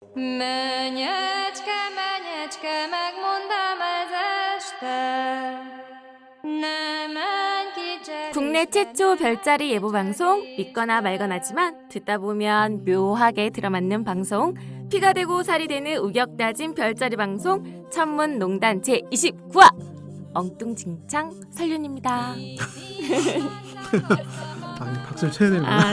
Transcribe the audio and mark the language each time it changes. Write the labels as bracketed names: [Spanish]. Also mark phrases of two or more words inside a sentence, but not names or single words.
[Hungarian] Menyecske, menyecske, megmondám ez este. Ne menj ki Jerry. [Korean] 국내 최초 별자리 예보 방송 믿거나 말거나지만 듣다 보면 묘하게 들어맞는 방송 피가 되고 살이 되는 우격다진 별자리 방송 천문농단 제29화 엉뚱진창 설륜입니다. 박수를 쳐야 되는구나.